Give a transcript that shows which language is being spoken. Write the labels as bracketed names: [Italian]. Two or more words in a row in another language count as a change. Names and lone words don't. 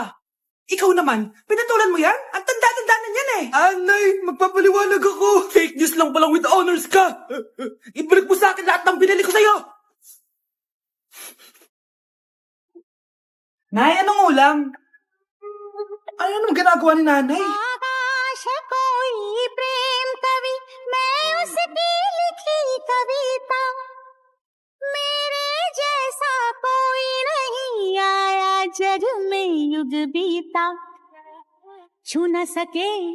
[Filipino] Ikaw naman, pinatulan mo yan? Ang tanda-tanda na yan eh. Nay, magpapaliwanag ako. [English] Fake news [Filipino] lang palang [English] with honors [Filipino] ka. Ibalik mo sa akin lahat ng binili ko sa'yo. Nay, anong ulam? Ano naman ginagawa ni nanay? [Hindi] आकाश कोई प्रेम कवि मैं उसकी लिखी कविता मेरे जैसा कोई नहीं आया जग में युग बीता छू न सके